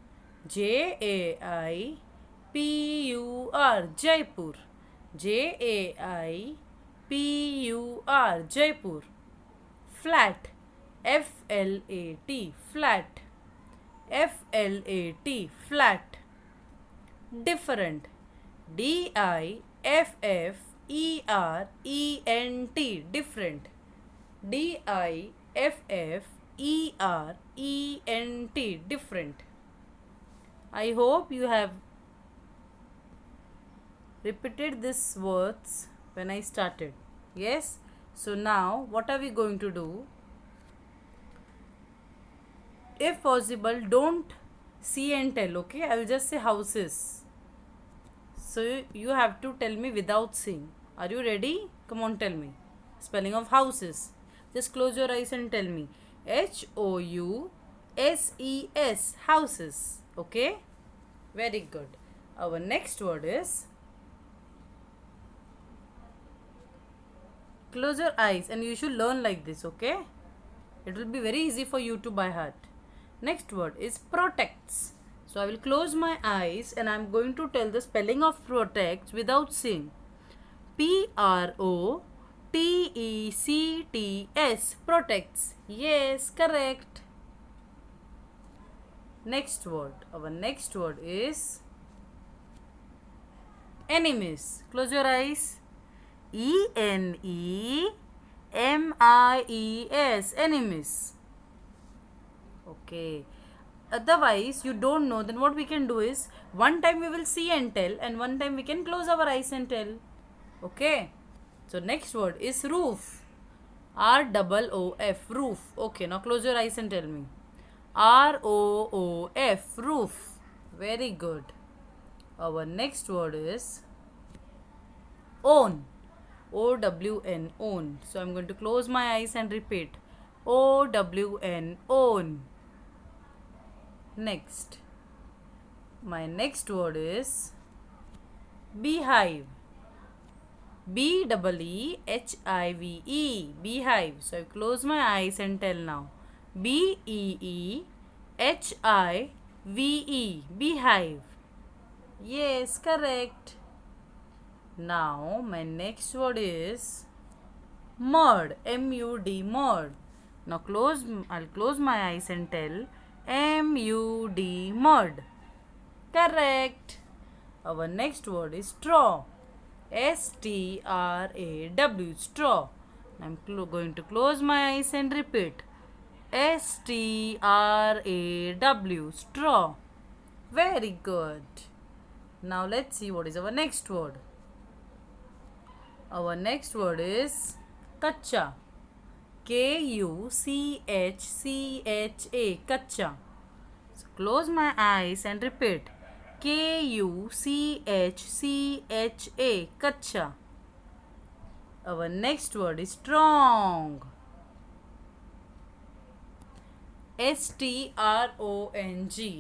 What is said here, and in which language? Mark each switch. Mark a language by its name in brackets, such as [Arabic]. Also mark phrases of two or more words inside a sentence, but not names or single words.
[English] J-A-I-P-U-R, Jaipur. J-A-I-P-U-R, Jaipur. Flat. F-L-A-T, flat. F-L-A-T, flat. Different. D-I-F-F-E-R-E-N-T, different. D-I-F-F-E-R-E-N-T, different. I hope you have repeated these words when I started. Yes? So now what are we going to do? If possible, don't see and tell, okay? I will just say houses. So you have to tell me without seeing. Are you ready? Come on, tell me. Spelling of houses. Just close your eyes and tell me. H-O-U-S-E-S, houses. Okay? Very good. Our next word is, close your eyes and you should learn like this, okay? It will be very easy for you to by heart. Next word is protects. So I will close my eyes and I am going to tell the spelling of protects without seeing. P-R-O-T-E-C-T-S, protects. Yes, correct. Next word. Our next word is enemies. Close your eyes. E-N-E-M-I-E-S, enemies. Okay. Otherwise, you don't know, then what we can do is, one time we will see and tell, and one time we can close our eyes and tell. Okay. So next word is roof. R-O-O-F, roof. Okay, now close your eyes and tell me. R-O-O-F, roof. Very good. Our next word is own. O-W-N, own. So I'm going to close my eyes and repeat. O-W-N, own. Next. My next word is beehive. B-E-E-H-I-V-E, beehive. So I close my eyes and tell now. B-E-E-H-I-V-E, beehive. Yes, correct. Now my next word is mud. M-U-D, mud. Now I'll close my eyes and tell M-U-D, mud. Correct. Our next word is straw. S-T-R-A-W, straw. I'm going to close my eyes and repeat. S-T-R-A-W, straw. Very good. Now let's see what is our next word. Our next word is kacha. K-U-C-H-C-H-A, kacha. So close my eyes and repeat. K-U-C-H-C-H-A, kacha. Our next word is strong. S-T-R-O-N-G.